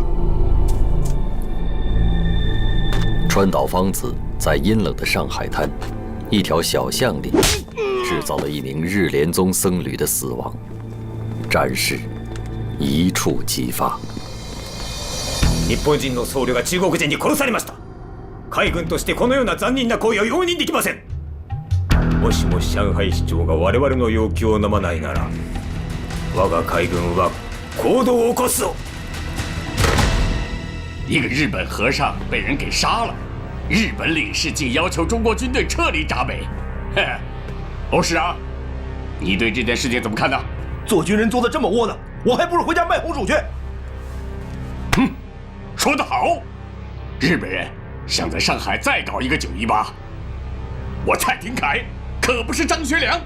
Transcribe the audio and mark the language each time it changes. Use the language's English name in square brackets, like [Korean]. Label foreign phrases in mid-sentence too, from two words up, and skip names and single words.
[Chinese] 川岛芳子在阴冷的上海滩一条小巷里制造了一名日莲宗僧侣的死亡，战事一触即发。 [Japanese] 日本人の僧侶が中国人に殺されました。海軍としてこのような残忍な行為は容認できません。もしも上海市長が我々の要求を飲まないなら、我が海軍は行動を起こすぞ。 [Chinese] 一个日本和尚被人给杀了，日本领事竟要求中国军队撤离闸北。欧师啊，你对这件事情怎么看呢？做军人做得这么窝囊，我还不如回家卖红薯去。哼，说得好，日本人想在上海再搞一个918，我蔡廷锴可不是张学良。